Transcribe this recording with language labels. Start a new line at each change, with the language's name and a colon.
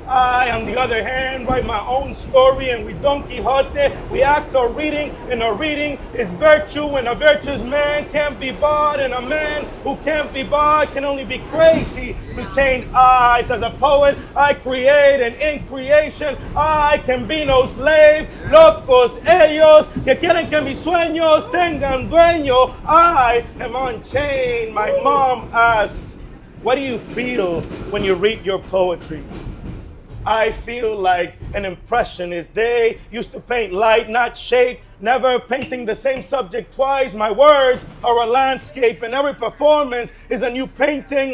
English: I, on the other hand, write my own story, and with Don Quixote, we act our reading, and our reading is virtue, and a virtuous man can't be bought, and a man who can't be bought can only be crazy to change eyes. As a poet, I create, and in creation, I can be no slave.
Spanish: Locos ellos que quieren que mis sueños tengan dueño.
English: I am unchained. My mom asks, what do you feel when you read your poetry? I feel like an impressionist. They used to paint light, not shape, never painting the same subject twice. My words are a landscape, and every performance is a new painting.